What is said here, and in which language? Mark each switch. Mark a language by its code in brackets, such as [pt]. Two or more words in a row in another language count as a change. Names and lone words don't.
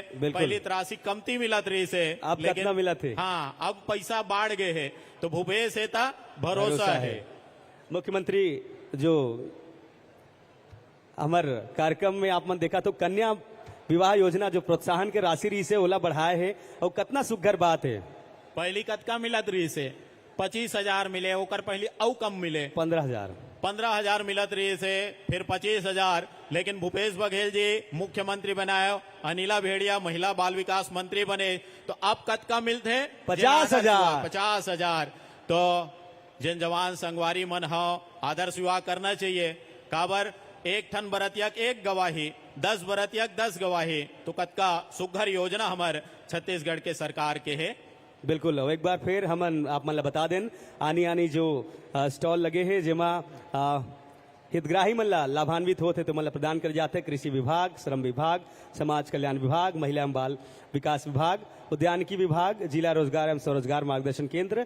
[hne] पहली राशि कमती मिलत रही से, अब कितना मिला थे? हाँ, अब पैसा बढ़ गए है, तो भूपेश है ता भरोसा है। मुख्यमंत्री जो हमार कार्यक्रम में आप मन देखा तो कन्या विवाह योजना जो प्रोत्साहन के राशि रही से ओला बढ़ाए है, और कितना सुघर बात है। पहली कतका मिलत रही से 25,000 मिले, ओकर पहली औ कम मिले 15,000 मिलत रही से, फिर 25,000। लेकिन भूपेश बघेल जी मुख्यमंत्री बनाए, अनिला भेड़िया महिला बाल विकास मंत्री बने, तो अब कतका मिलते 50,000। तो जिन जवान संगवारी मन हो आदर्श विवाह करना चाहिए। काबर एक ठन बरतिया एक गवाही, 10 बरतिया 10 गवाही, तो कतका सुघर योजना हमारे छत्तीसगढ़ के सरकार के है। बिल्कुल, एक बार फिर हम आप मतलब बता दें आनी आनी जो स्टॉल लगे हैं जेमा हितग्राही मन लाभान्वित होते तो मतलब प्रदान कर जाते कृषि विभाग, श्रम विभाग, समाज कल्याण विभाग, महिला एवं बाल विकास विभाग, उद्यानिकी विभाग, जिला रोजगार एवं स्वरोजगार मार्गदर्शन केंद्र।